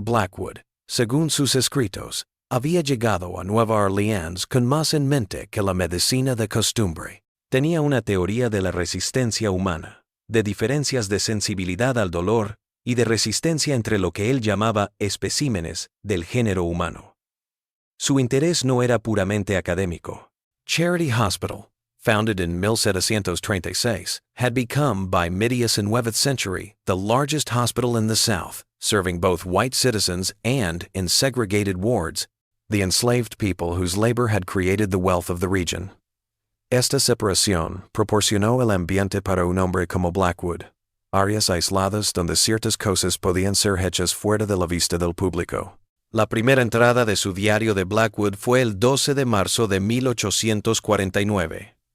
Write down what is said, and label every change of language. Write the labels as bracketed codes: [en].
[es] Blackwood, según sus escritos, había llegado a Nueva Orleans con más en mente que la medicina de costumbre. Tenía una teoría de la resistencia humana, de diferencias de sensibilidad al dolor y de resistencia entre lo que él llamaba especímenes del género humano. Su interés no era puramente académico. [en] Charity Hospital, founded in 1736, had become by mid-19th century the largest hospital in the South, serving both white citizens and, in segregated wards, the enslaved people whose labor had created the wealth of the region. [es] Esta separación proporcionó el ambiente para un hombre como Blackwood, áreas aisladas donde ciertas cosas podían ser hechas fuera de la vista del público. La primera entrada de su diario de Blackwood fue el 12 de marzo de 1849.